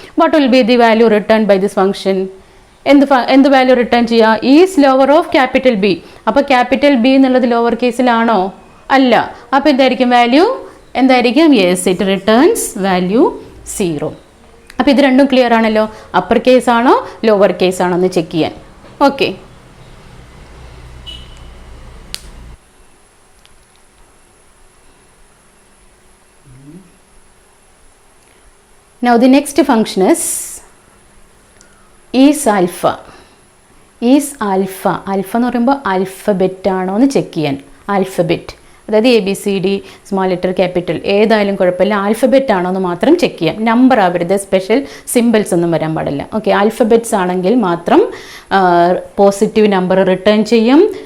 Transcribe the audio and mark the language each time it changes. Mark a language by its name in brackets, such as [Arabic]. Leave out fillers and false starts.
[English] What will be the value return by this function? [Malayalam] എന്ത് value return ചെയ്യുക? Is lower of capital B. അപ്പോൾ capital B എന്നുള്ളത് lower കേസിലാണോ? അല്ല. അപ്പോൾ എന്തായിരിക്കും വാല്യൂ? എന്തായിരിക്കും? [English] Yes, it returns value 0. [Malayalam] അപ്പോൾ ഇത് രണ്ടും ക്ലിയർ ആണല്ലോ. അപ്പർ കേസ് ആണോ ലോവർ കേസ് ആണോ എന്ന് ചെക്ക് ചെയ്യാൻ. [English] Okay, now the next function is alpha. Is alpha. [Malayalam] Alpha എന്ന് പറയുമ്പോൾ ആൽഫബറ്റ് ആണോ എന്ന് ചെക്ക് ചെയ്യാൻ. ആൽഫബറ്റ്, അതായത് ABCD, സ്മോൾ ലെറ്റർ, ക്യാപിറ്റൽ, ഏതായാലും കുഴപ്പമില്ല, ആൽഫബറ്റ് ആണോ എന്ന് മാത്രം ചെക്ക് ചെയ്യാം. നമ്പർ ആവരുത്, സ്പെഷ്യൽ സിമ്പിൾസ് ഒന്നും വരാൻ പാടില്ല. ഓക്കെ, ആൽഫബറ്റ്സ് ആണെങ്കിൽ മാത്രം പോസിറ്റീവ് നമ്പർ റിട്ടേൺ ചെയ്യും.